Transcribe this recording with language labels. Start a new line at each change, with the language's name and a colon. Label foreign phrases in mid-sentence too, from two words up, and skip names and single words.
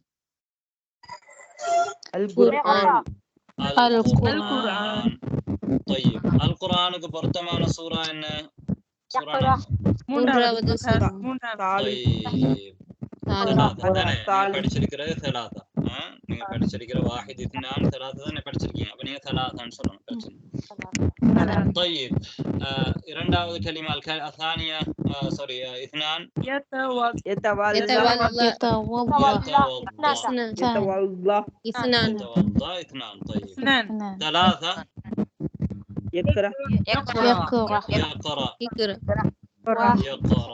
Tamil: அல் குர்ஆன். அல் குர்ஆன். طيب அல் குர்ஆனுக்கு பொருத்தமான சூரா என்ன? சூரா மூன்றாவது சூரா. طيب நீங்க படிச்சிருக்கிறது ثلاثة. நீங்க படிச்சிருக்கிற
Arabic: واحد اثنان ثلاثة
Tamil: தான் படிச்சிருக்கீங்க. அப்ப நீங்க ثلاثன்னு சொல்லணும். பிரச்சனை. طيب இரண்டாவது கலிமா
Arabic: الثانية سوري اثنان يتولى يتولى اثنان اثنان. طيب اثنان ثلاثة يقرأ يقرأ يقرأ.